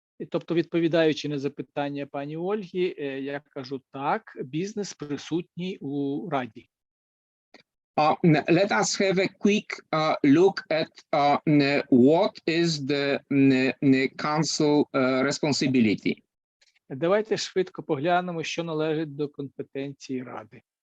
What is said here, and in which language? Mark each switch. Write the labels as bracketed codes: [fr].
[uk] Тобто, відповідаючи на запитання пані Ольги, я кажу так, бізнес присутній у Раді. [en] Let us have a quick look at what is the council responsibility. [uk] Давайте швидко поглянемо, що належить до компетенції Ради.